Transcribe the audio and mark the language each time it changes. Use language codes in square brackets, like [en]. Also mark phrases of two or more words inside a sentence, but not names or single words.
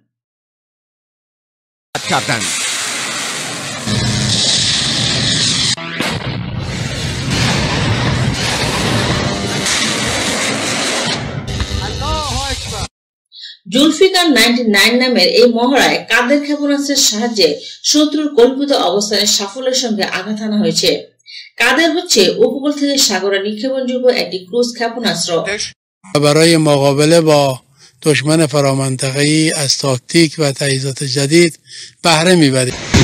[bn] জুলফিকার 99 নামের এই মহড়ায় কাদের ক্ষেপণাস্ত্রের সাহায্যে শত্রুর কল্পিত অবস্থানে সাফল্যের সঙ্গে আঘাত হানা হয়েছে। কাদের হচ্ছে উপকূল থেকে সাগরে নিক্ষেপণযোগ্য একটি ক্রুজ ক্ষেপণাস্ত্র। [fa] برای مقابله با دشمن فرامنطقه‌ای از تاکتیک و تجهیزات جدید بهره می‌بریم.